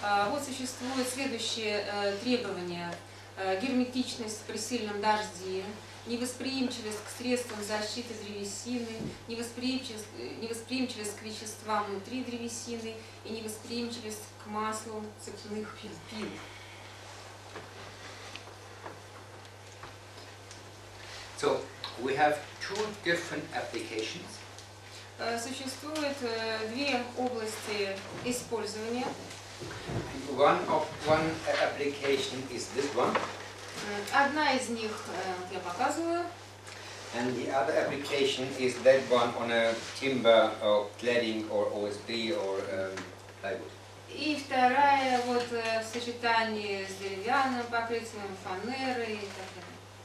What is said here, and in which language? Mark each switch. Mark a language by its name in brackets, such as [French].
[Russian] Вот существуют следующие требования. Герметичность при сильном дожде, невосприимчивость к средствам защиты древесины, невосприимчивость к веществам внутри древесины и невосприимчивость к маслу цепных пил. [English] So we have 2 different applications. [Russian] Существует 2 области использования. [English] One application is this one. [Russian] Одна из них я показываю. [English] And the other application is that one on a timber or cladding or OSB or plywood. [Russian] И вторая вот в сочетании с деревянным покрытием, фанерой и так далее.